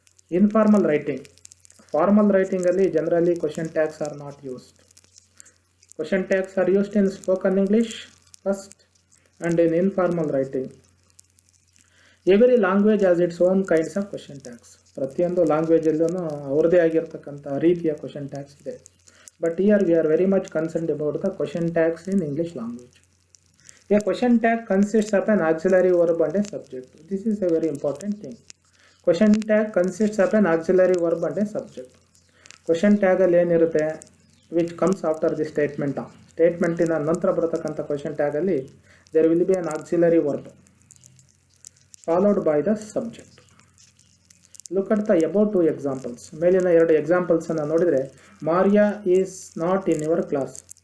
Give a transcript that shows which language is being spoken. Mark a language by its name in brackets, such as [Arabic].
[English] Informal writing, formal ರೈಟಿಂಗಲ್ಲಿ generally question tags are not used. Question tags are used in spoken English first and in informal writing. Every language has its own kinds of question tags. [Kannada] ಪ್ರತಿಯೊಂದು ಲ್ಯಾಂಗ್ವೇಜಲ್ಲೂ ಅವ್ರದ್ದೇ ಆಗಿರ್ತಕ್ಕಂಥ ರೀತಿಯ question tags ಇದೆ. [English] But here we are very much concerned about the question tags in English language. A question tag consists of an auxiliary verb and a subject. This is a very important thing. Question tag consists of an auxiliary verb and a subject. Question tag [Kannada] ಅಲ್ಲಿ ಏನಿರುತ್ತೆ, [English] which comes after the statement. [Kannada] ಸ್ಟೇಟ್ಮೆಂಟಿನ ನಂತರ ಬರತಕ್ಕಂಥ question tag ಅಲ್ಲಿ [English] there will be an auxiliary verb followed by the subject. Look at the about two examples. [Kannada] ಮೇಲಿನ ಎರಡು ಎಕ್ಸಾಂಪಲ್ಸನ್ನು ನೋಡಿದರೆ, [English] Maria is not in your class.